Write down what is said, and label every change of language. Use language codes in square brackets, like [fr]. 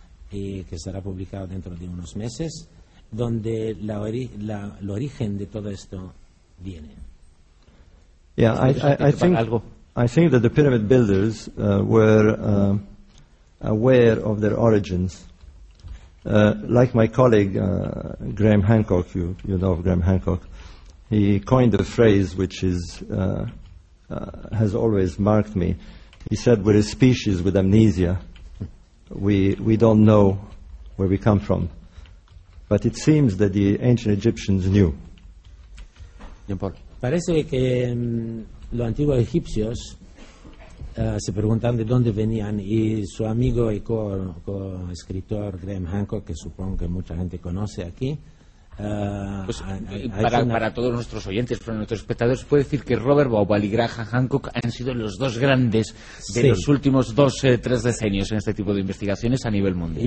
[es] Y que será publicado dentro de unos meses, donde el origen de todo esto viene. [en] Yeah, I think algo. I think that the pyramid builders were aware of their origins, like my colleague Graham Hancock. You know of Graham Hancock. He coined a phrase which is has always marked me. He said, "We're a species with amnesia." We don't know where we come from, but it seems that the ancient Egyptians knew. [es] Parece que los antiguos egipcios se preguntaban de dónde venían, y su amigo y co-escritor Graham Hancock, que supongo que mucha gente conoce aquí. Para todos nuestros oyentes, para nuestros espectadores, puede decir que Robert Vauban y Graham Hancock han sido los dos grandes de los últimos dos o tres decenios en este tipo de investigaciones a nivel mundial.